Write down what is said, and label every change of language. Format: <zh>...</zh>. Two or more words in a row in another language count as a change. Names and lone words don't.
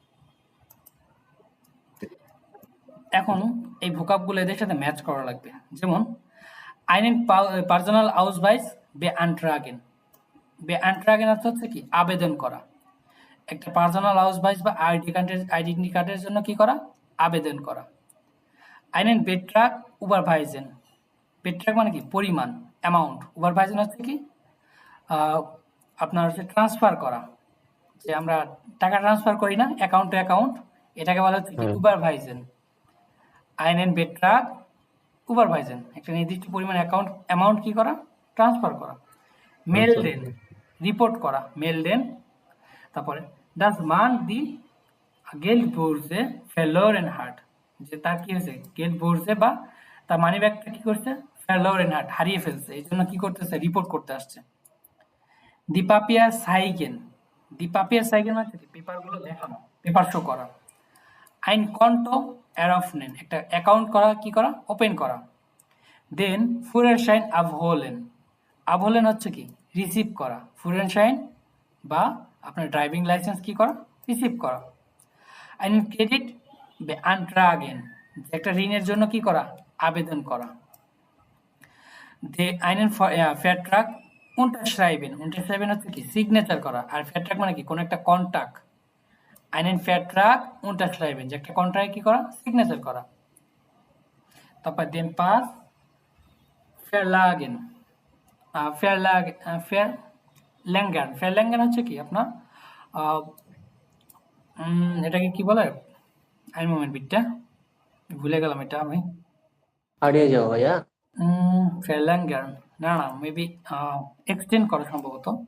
<bn>এখন এই ভোকাবগুলো এদের সাথে ম্যাচ করা লাগবে।</bn> <de>যেমন einen Personal Ausweis beantragen।</de> <bn>beantragen অর্থ হচ্ছে কি? আবেদন করা। একটা</bn> <de>Personal Ausweis</de> <bn>বা</bn> <en>identity cardের</en> <bn>জন্য কি করা? আবেদন করা।</bn> <de>einen Betrag überweisen।</de> <bn>বেট্রাক মানে কি? পরিমাণ, অ্যামাউন্ট। überweisen হচ্ছে কি? আপনার হচ্ছে ট্রান্সফার করা, যে আমরা টাকা ট্রান্সফার করি না</bn> <en>account to account,</en> <bn>এটাকে বলা হচ্ছে কি?</bn> <de>überweisen। einen Betrag überweisen,</de> <bn>একটা নির্দিষ্ট পরিমাণ অ্যামাউন্ট কি করা? ট্রান্সফার করা। মেলডেন, রিপোর্ট করা, মেলডেন।</bn> <de>তারপরে das man die Geldbörse verloren hat,</de> <bn>যে তার কি হয়েছে? Geldbörse বা তার</bn> <en>money bagটা</en> <bn>কি করছে?</bn> <de>verloren hat,</de> <bn>হারিয়ে ফেলছে, এই জন্য কি করতেছে? রিপোর্ট করতে আসছে।</bn> <de>die Papier zeigen। die Papier zeigen মানে কি?</de> <bn>পেপারগুলো দেখানো,</bn> <en>paper show</en> <bn>করা।</bn> <de>ein Konto eröffnen,</de> <bn>একটা অ্যাকাউন্ট করা, কি করা? ওপেন করা। দেন</bn> <de>Führerschein abholen।</de> <bn>abholen হচ্ছে কি? রিসিভ করা। Führerschein বা আপনার</bn> <en>driving license</en> <bn>কি করা? রিসিভ করা।</bn> <de>einen Kredit beantragen,</de> <bn>একটা ঋণের জন্য কি করা? আবেদন করা।</bn> <de>einen Vertrag unterschreiben।</de> <bn>unterschreiben হচ্ছে কি? সিগনেচার করা। আর Vertrag মানে কি? কোন একটা কন্ট্রাক্ট।</bn> <de>einen Vertrag unterschreiben,</de> <bn>যে একটা কন্ট্রাক্টে কি করা? সিগনেচার করা।</bn> <de>তারপর den Pass verlagen।</de> <bn>verlängern হচ্ছে কি? আপনার এটাকে কি বলে?</bn> <de>im Moment</de> <bn>বিটটা ভুলে গেলাম, এটা আমি হারিয়ে যাও ভাইয়া। verlängern না,</bn> <en>maybe extend</en> <bn>করা সম্ভবত।</bn>